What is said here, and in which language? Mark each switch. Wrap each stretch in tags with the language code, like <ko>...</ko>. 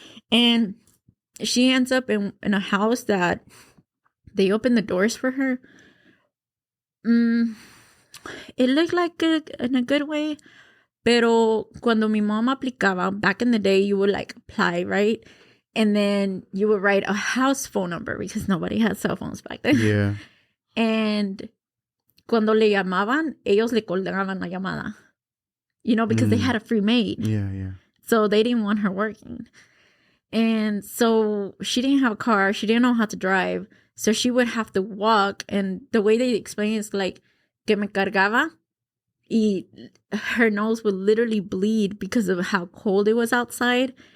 <en>And she ends up in a house that they open the doors for her. It looked like it in a good way.</en> <es>Pero cuando mi mom aplicaba,</es> <en>back in the day, you would like apply, right? And then you would write a house phone number because nobody had cell phones back then. Yeah.</en> <es>And cuando le llamaban, ellos le colgaban la llamada.</es> <en>You know, because they had a free maid. Yeah, yeah. So they didn't want her working. And so she didn't have a car. She didn't know how to drive. So she would have to walk. And the way they explain it is like,</en> <es>que me cargaba.</es> <en>Y her nose would literally bleed because of how cold it was outside.</en>